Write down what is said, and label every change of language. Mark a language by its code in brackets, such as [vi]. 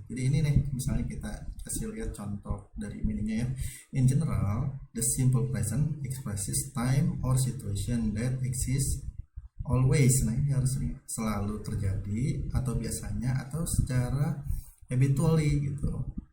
[id] Jadi ini nih, misalnya kita kasih lihat contoh dari meaningnya ya. [en] In general, the simple present expresses time or situation that exists always. [id] Nah, ini harus selalu terjadi, atau biasanya, atau secara habitually gitu.